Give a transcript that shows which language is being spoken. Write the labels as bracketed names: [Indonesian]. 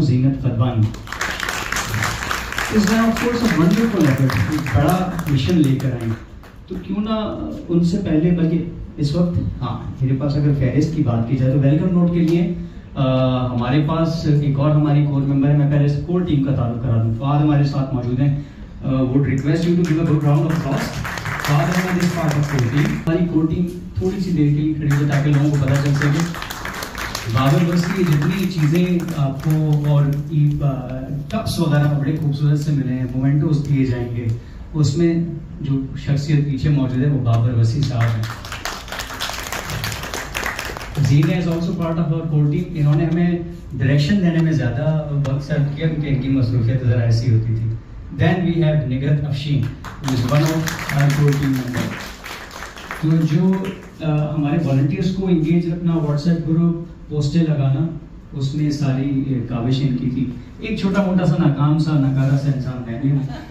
[Urdu] زینت قدوانی اس میں [English] of course wonderful effort, [Urdu] بڑا mission لے کر آئیں, تو کیوں نہ ان سے پہلے, بلکہ اس وقت ہاں میرے پاس اگر فہرست کی بات کی جائے تو ویلکم نوٹ کے لیے ہمارے پاس ایک اور ہماری کور ممبر ہے. میں پہلے سے کور ٹیم کا تعارف کرا دوں. فہد ہمارے ساتھ موجود ہیں. [English] would request you to give a good round of applause. Fahad ہے this part of core team. [Urdu] ہماری کور ٹیم تھوڑی سی دیر کے لیے کھڑی ہے تاکہ لوگوں کو پتہ چل سکے. بابر بس کی جتنی چیزیں آپ کو اور ٹپس وغیرہ بڑے خوبصورت سے ملے ہیں, مومنٹوز دیے جائیں گے, اس میں جو شخصیت پیچھے موجود ہے وہ بابر وسیع صاحب ہیں. زینہ [English] Is also part of our core team. [Urdu] انہوں نے ہمیں ڈائریکشن دینے میں زیادہ وقت صرف کیا کیونکہ ان کی مصروفیت ذرا ایسی ہوتی تھی. [English] Then we have Nighat Afsheen who is one of our core team member. [Urdu] تو جو ہمارے والنٹیئرس کو انگیج رکھنا, واٹس ایپ گروپ, پوسٹیں لگانا, اس میں ساری کاوش ان کی تھی. ایک چھوٹا موٹا سا ناکام سا ناکارہ سا انسان میں بھی ہوں.